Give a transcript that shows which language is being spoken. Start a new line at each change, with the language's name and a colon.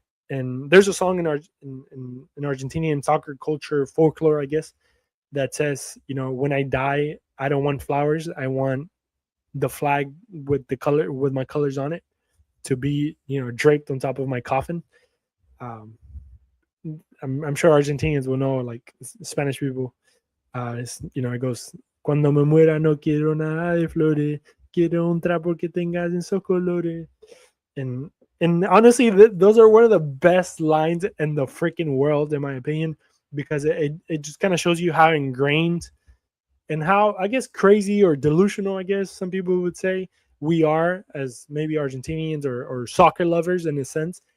English: And there's a song in Argentinian soccer culture folklore, I guess, that says, when I die, I don't want flowers. I want the flag with my colors on it to be draped on top of my coffin. I'm sure Argentinians will know, like Spanish people. It goes,
Spanish: cuando me muera no quiero nada de flores, quiero un trapo que tengas en esos colores.
English: And honestly, those are one of the best lines in the freaking world, in my opinion, because it just kind of shows you how ingrained and how, I guess, crazy or delusional, I guess some people would say, we are as maybe Argentinians or soccer lovers in a sense.